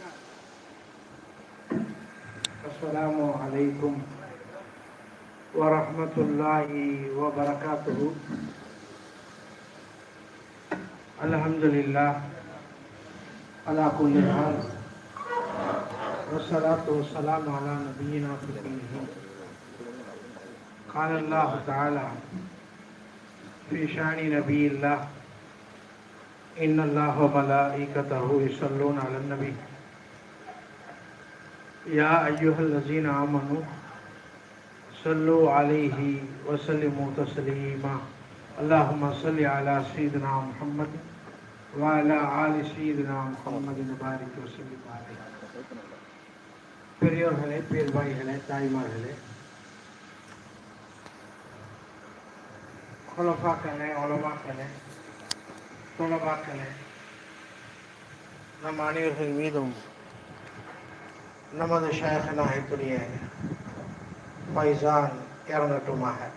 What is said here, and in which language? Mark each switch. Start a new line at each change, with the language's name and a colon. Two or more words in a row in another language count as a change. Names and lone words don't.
Arabic: السلام عليكم ورحمة الله وبركاته. الحمد لله على كل حال والصلاة والسلام على نبينا محمد. قال الله تعالى في شأن نبي الله إن الله وملائكته يصلون على النبي يا أيها الذين آمنوا صلوا عليه وسلموا تسليما اللهم صل على سيدنا محمد وعلى آل سيدنا محمد وبارك وسلم عليه.
Tamil: பெரியோர்களே, பேர்பாய்களே, தாய்மார்களே, குலபாக்களே, உலமாக்களே, துலபாக்களே, நம் அனைவர்கள் மீதும் நமது ஷேக் நாயத்துடைய பைசான் இறங்கட்டுமாக.